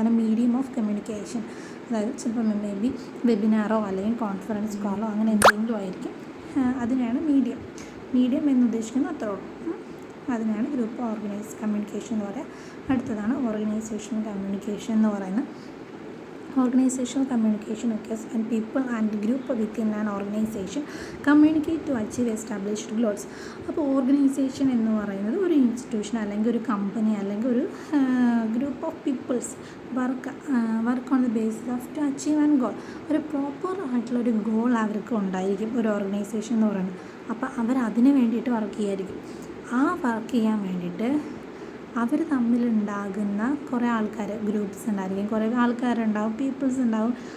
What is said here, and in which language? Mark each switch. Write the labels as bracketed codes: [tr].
[ml] അതാണ് medium of communication. അതായത് ചിലപ്പോൾ മേ ബി വെബിനാറോ അല്ലെങ്കിൽ കോൺഫറൻസ് കോളോ അങ്ങനെ എന്തെങ്കിലും ആയിരിക്കും. അതിനെയാണ് മീഡിയം എന്ന് ഉദ്ദേശിക്കുന്നത്. അത്രേ ഉള്ളൂ. അതിനാണ് ഗ്രൂപ്പ് ഓർഗനൈസ് കമ്മ്യൂണിക്കേഷൻ എന്ന് പറയുക. അടുത്തതാണ് ഓർഗനൈസേഷണൽ കമ്മ്യൂണിക്കേഷൻ എന്ന് പറയുന്നത്. [en] Organisational communication occurs when people and group within an organization communicate to achieve established goals. [ml] അപ്പോൾ ഓർഗനൈസേഷൻ എന്ന് പറയുന്നത് ഒരു ഇൻസ്റ്റിറ്റ്യൂഷൻ അല്ലെങ്കിൽ ഒരു കമ്പനി അല്ലെങ്കിൽ ഒരു group of people's [en] Work on the basis of to achieve and goal. [ml] ഒരു പ്രോപ്പർ ആയിട്ടുള്ളൊരു ഗോൾ അവർക്ക് ഉണ്ടായിരിക്കും ഒരു ഓർഗനൈസേഷൻ എന്ന് പറയുന്നത്. അപ്പോൾ അവർ അതിന് വേണ്ടിയിട്ട് വർക്ക് ചെയ്യായിരിക്കും. ആ വർക്ക് ചെയ്യാൻ വേണ്ടിയിട്ട് അവർ തമ്മിലുണ്ടാകുന്ന കുറേ ആൾക്കാർ, ഗ്രൂപ്പ്സ് ഉണ്ടായിരിക്കും, കുറേ ആൾക്കാരുണ്ടാവും, പീപ്പിൾസ് ഉണ്ടാവും.